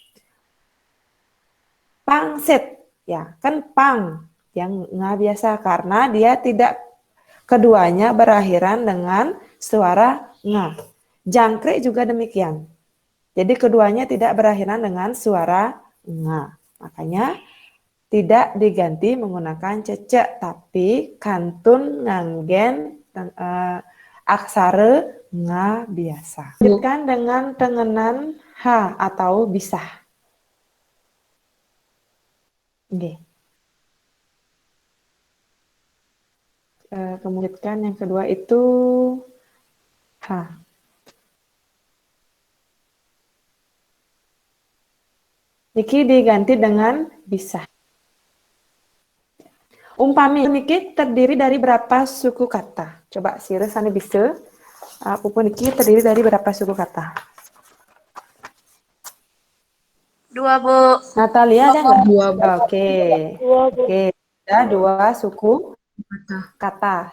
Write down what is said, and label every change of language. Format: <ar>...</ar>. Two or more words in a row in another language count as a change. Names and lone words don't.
<id>Pangsit, ya kan pang, yang nga biasa karena dia tidak keduanya berakhiran dengan suara nga. Jangkrik juga demikian. Jadi keduanya tidak berakhiran dengan suara nga. Makanya tidak diganti menggunakan cecek, tapi</id> <ban>kantun nganggen</ban> <id>aksara nga biasa. Lanjutkan dengan tengenan h atau bisah. Oke. Kemudian yang kedua itu h. Niki diganti dengan bisah.</id> <ban>Umpami niki</ban> <id>terdiri dari berapa suku kata? Coba sira sana bisa. Apapun niki terdiri dari berapa suku kata? Dua, Bu. Natalia ada nggak? Dua, Bu. Oke. Oke. Ada dua suku kata.</id>